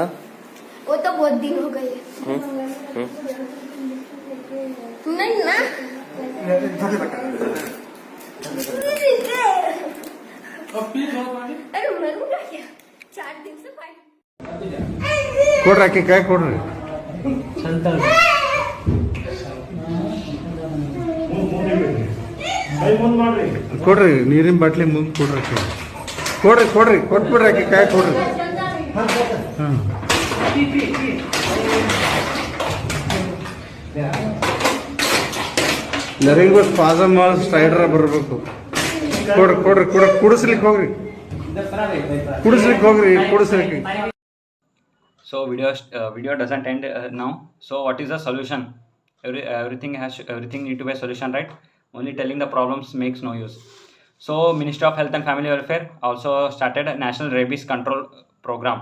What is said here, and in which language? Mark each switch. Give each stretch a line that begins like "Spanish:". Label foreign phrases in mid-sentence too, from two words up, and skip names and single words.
Hindi: वो तो बहुत दिन हो गए। नहीं ना, अरे मरूंगा क्या? 4 दिन से कोड रखे, क्या कोड रहे?
Kannada: ಕೊಡ್ರಿ, ನೀರಿನ ಬಾಟ್ಲಿ ಮುಂದೆ ಕೊಡ್ರಿ, ಕೊಟ್ಬಿಡ್ರಿ, ಕಾಯಿ ಕೊಡ್ರಿ. ಹಾಂ
English: laryngo spasm stridor
Kannada: ಬರಬೇಕು. ಕೊಡ್ರಿ, ಕುಡಿಸ್ಲಿಕ್ಕೆ ಹೋಗ್ರಿ.
English: So video doesn't end now. So what is the solution? Everything need to be a solution, right? Only telling the problems makes no use. So Ministry of Health and Family Welfare also started a National Rabies Control Program.